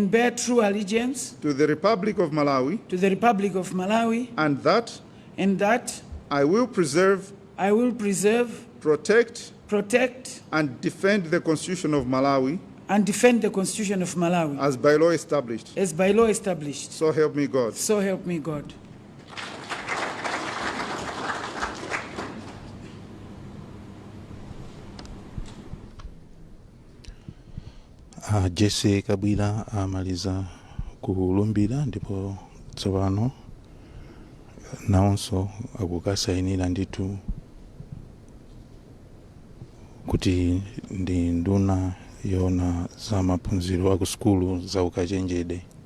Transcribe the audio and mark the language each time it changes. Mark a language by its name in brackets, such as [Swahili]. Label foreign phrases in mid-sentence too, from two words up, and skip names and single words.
[English] the Republic of Malawi, and that I will preserve, protect, and defend the Constitution of Malawi as by law established. So help me God. [Nyanja] Jesse Kabwira amaliza kulumbira, ndipo tsopano nawonso akukasayinira ndithu kuti ndi nduna yona za maphunziro aku sukulu za ukachenjede.